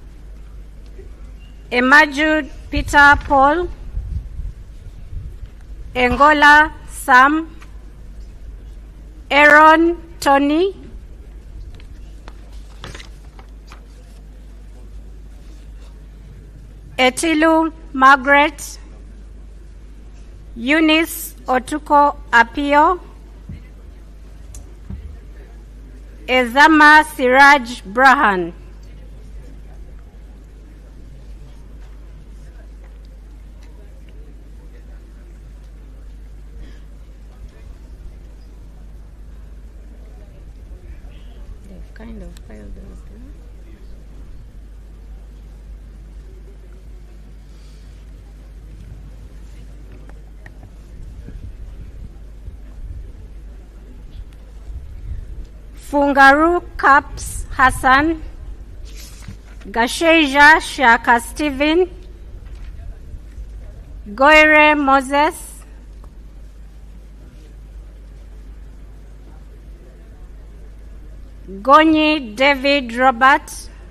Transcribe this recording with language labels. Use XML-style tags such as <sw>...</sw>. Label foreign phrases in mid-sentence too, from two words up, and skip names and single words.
<en>Emajud Peter Paul, Engola Sam, Aaron Tony, Etilu Margaret, Eunice Otuko Apio, Ezama Siraj Brahan. Kind of filed those down. Fungaru Caps Hassan, Gasheja Shaka Stephen, Goire Moses, Gonyi David Robert,</en>